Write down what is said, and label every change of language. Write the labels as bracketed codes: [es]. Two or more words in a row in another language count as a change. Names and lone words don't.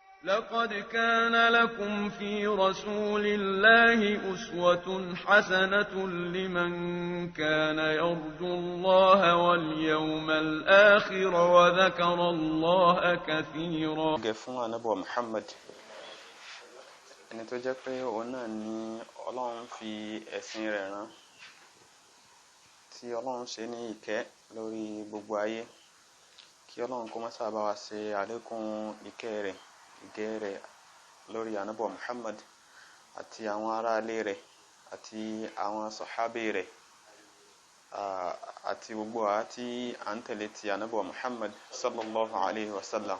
[ar] لقد كان لكم في رسول الله أسوة حسنة لمن كان يرجو الله واليوم الآخر وذكر الله كثيرا. [yo] فún Ànábì Muhammad ẹni tó jẹ́ pé òun náà ni Ọlọ́run fi ẹ̀sìn rẹ̀ rán, tí Ọlọ́run ṣe ní ìkẹ́ lórí gbogbo ayé, kí Ọlọ́run kó má ṣe bá wa ṣe àlékún ìkẹ́ rẹ̀ ìgẹ́ rẹ̀ lórí Ànábì Muhammad àti àwọn ará ilé rẹ̀ àti àwọn sàhábé rẹ̀ àti gbogbo wa tí à ń tẹ̀lé ti Ànábì Muhammad [ar] صلى الله عليه وسلم.